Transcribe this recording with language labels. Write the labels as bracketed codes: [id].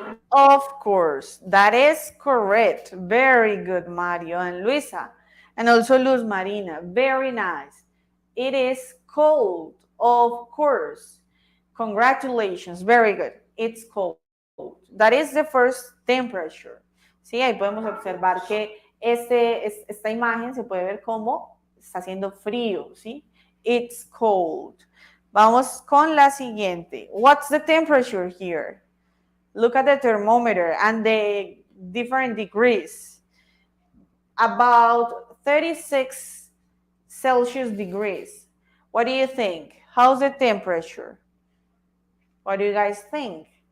[en] Of course, that is correct. Very good, Mario and Luisa. And also Luz Marina, very nice. It is cold, of course. Congratulations, very good. It's cold. That is the first temperature. [es] Sí, ahí podemos observar que esta imagen se puede ver como está haciendo frío, ¿sí? [en] It's cold. [es] Vamos con la siguiente. [en] What's the temperature here? Look at the thermometer and the different degrees. About 36 Celsius degrees. What do you think? How's the temperature? What do you guys think?